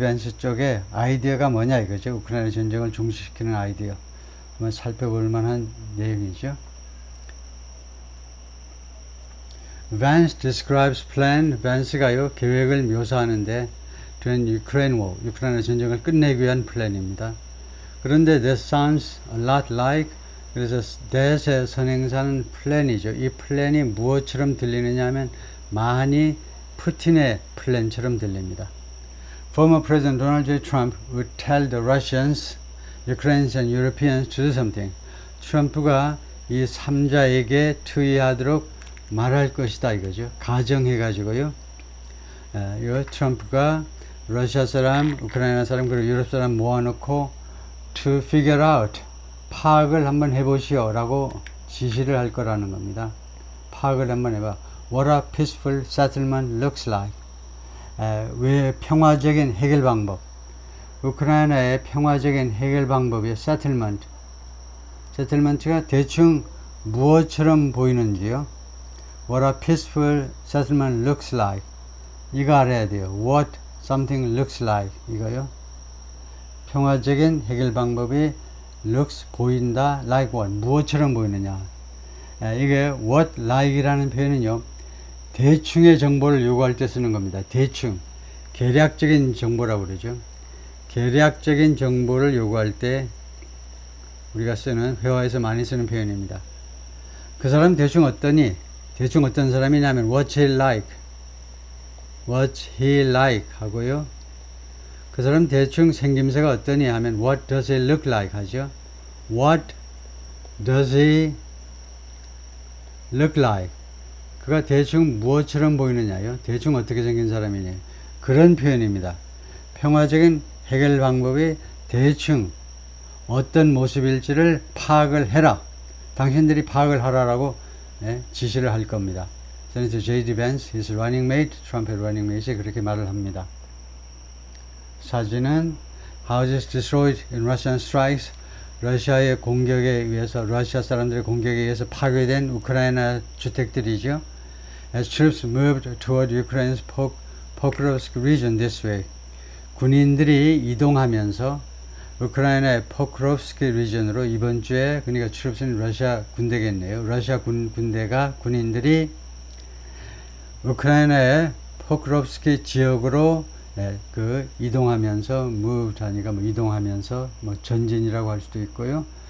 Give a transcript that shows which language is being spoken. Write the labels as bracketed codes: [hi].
[ko] 밴스 쪽에 아이디어가 뭐냐 이거죠. 우크라이나 전쟁을 중지시키는 아이디어. 한번 살펴볼 만한 내용이죠. [en] Vance describes plan. [ko] Vance가요, 계획을 묘사하는데 [en] to end Ukraine war, [ko] 우크라이나 전쟁을 끝내기 위한 플랜입니다. 그런데 [en] that sounds a lot like, [ko] 그래서 that의 선행사는 플랜이죠. 이 플랜이 무엇처럼 들리느냐 하면 많이 푸틴의 플랜처럼 들립니다. [en] Former President Donald J. Trump would tell the Russians, Ukrainians and Europeans to do something. [ko] 트럼프가 이 3자에게 투의하도록 말할 것이다 이거죠. 가정해가지고요. 이 트럼프가 러시아 사람, 우크라이나 사람, 그리고 유럽 사람 모아놓고 [en] to figure out, [ko] 파악을 한번 해보시오 라고 지시를 할 거라는 겁니다. 파악을 한번 해봐. [en] What a peaceful settlement looks like. [ko] 왜 평화적인 해결 방법. 우크라이나의 평화적인 해결 방법이 settlement. settlement가 대충 무엇처럼 보이는지요. [en] What a peaceful settlement looks like. [ko] 이거 알아야 돼요. [en] What something looks like. [ko] 이거요. 평화적인 해결 방법이 looks 보인다. [en] Like what? [ko] 무엇처럼 보이느냐. 이게 what like 이라는 표현은요, 대충의 정보를 요구할 때 쓰는 겁니다. 대충. 계략적인 정보라고 그러죠. 계략적인 정보를 요구할 때 우리가 쓰는, 회화에서 많이 쓰는 표현입니다. 그 사람 대충 어떠니? 대충 어떤 사람이냐면 [en] what's he like? what's he like? [ko] 하고요. 그 사람 대충 생김새가 어떠니? 하면 [en] what does he look like? [ko] 하죠. [en] what does he look like? [ko] 그가 대충 무엇처럼 보이느냐요? 대충 어떻게 생긴 사람이냐? 그런 표현입니다. 평화적인 해결 방법이 대충 어떤 모습일지를 파악을 해라. 당신들이 파악을 하라라고 지시를 할 겁니다. 세네터 J.D. Vance, [en] his running mate, [ko] 트럼프의 running mate이 그렇게 말을 합니다. 사진은 [en] houses destroyed in Russian strikes. [ko] 러시아의 공격에 의해서, 러시아 사람들의 공격에 의해서 파괴된 우크라이나 주택들이죠. [en] As troops moved toward Ukraine's Pokrovsk region this way. [ko] 군인들이 이동하면서 우크라이나의 포크롭스키 리전으로 이번 주에, 그러니까 트룹스는 러시아 군대겠네요. 러시아 군대가, 군인들이 우크라이나의 포크롭스키 지역으로 이동하면서, move 하니까 이동하면서 전진이라고 할 수도 있고요.